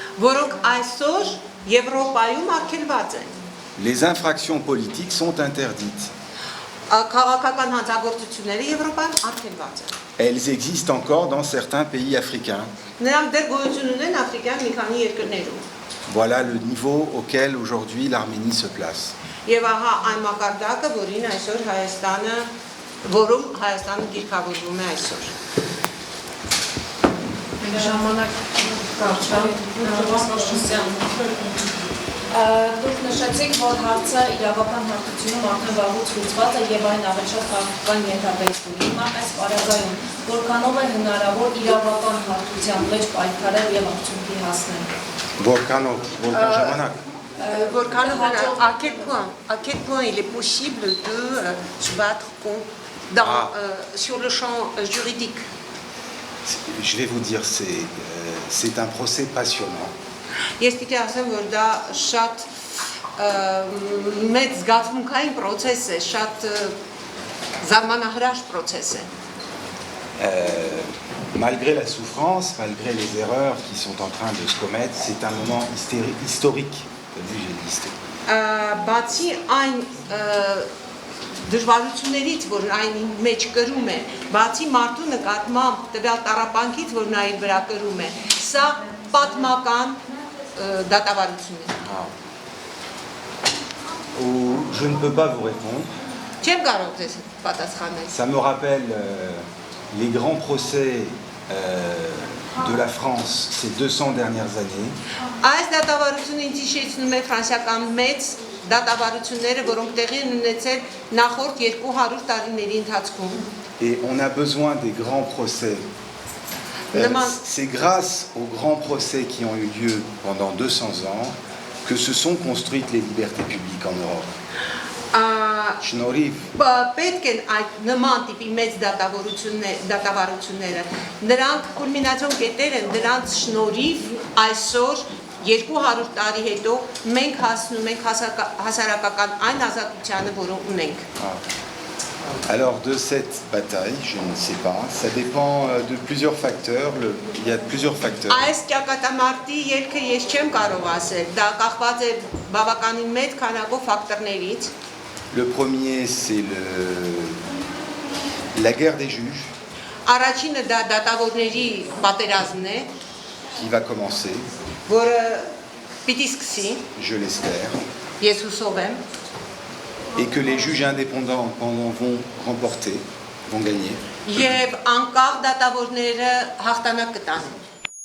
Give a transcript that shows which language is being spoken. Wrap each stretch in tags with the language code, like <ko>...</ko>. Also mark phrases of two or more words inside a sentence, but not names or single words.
<fr>Les infractions politiques sont interdites. Elles existent encore dans certains pays africains. Voilà le niveau auquel aujourd'hui l'Arménie se place.</fr> <hy>Դուք նշեցիք, որ հարցը իրավական հարթությունում արդեն վաղուց լուծված է եւ այն ավելի շատ քաղաքական ենթատեստ ունի։ Հիմա այս պարագայում որքանով է հնարավոր իրավական հարթության մեջ պայքարել եւ արդյունքի հասնել։ Որքան ժամանակ։</hy> <fr>À quel point il est possible de se battre sur le champ juridique? Je vais vous dire, c'est un procès passionnant.</fr> <hy>Ես պիտի ասեմ, որ դա շատ մեծ զգացմունքային process է, շատ զարմանահրաշ process է։</hy> <fr>Malgré la souffrance, malgré les erreurs qui sont en train de se commettre, c'est un moment historique,</fr> <hy>Բացի այն դժվարություններից, որ այն մեջ կրում է, բացի մարդու նկատմամբ տվյալ տառապանքից, որ նա իր վրա կրում է, սա պատմական դատավարություն է։</hy> <fr>Je ne peux pas vous répondre.</fr> <hy>Չեմ կարող ձեզ պատասխանել։</hy> <fr>Ça me rappelle les grands procès de la France ces 200 dernières années.</fr> <hy>Այս դատավարությունը ինձ հիշեցնում է ֆրանսիական մեծ դատավարությունները, որոնք տեղի են ունեցել նախորդ 200 տարիների ընթացքում։</hy> <fr>Et on a besoin des grands procès. C'est grâce aux grands procès qui ont eu lieu pendant 200 ans que se sont construites les libertés publiques en Europe.</fr> <hy>Պետք են այդ նման տիպի մեծ դատավարությունները, նրանք կուլմինացիոն կետեր են, նրանց շնորհիվ այսօր 200 տարի հետո մենք հասնում ենք հասարակական այն ազատությանը, որը ունենք։</hy> <fr>Alors de cette bataille, je ne sais pas, ça dépend de plusieurs facteurs, il y a plusieurs facteurs.</fr> <hy>Այս ճակատամարտի ելքը ես չեմ կարող ասել, դա կախված է բավականին մեծ քանակով ֆակտորներից։</hy> <fr>Le premier, c'est la guerre des juges.</fr> <hy>Առաջինը դա դատավորների պատերազմն է,</hy> <fr>qui va commencer.</fr> <hy>Որը պիտի սկսի,</hy> <fr>je l'espère.</fr> <hy>Ես հուսով եմ.</hy> <fr>et que les juges indépendants vont remporter, vont gagner.</fr> <hy>Եվ անկախ դատավորները հաղթանակ կտան։</hy>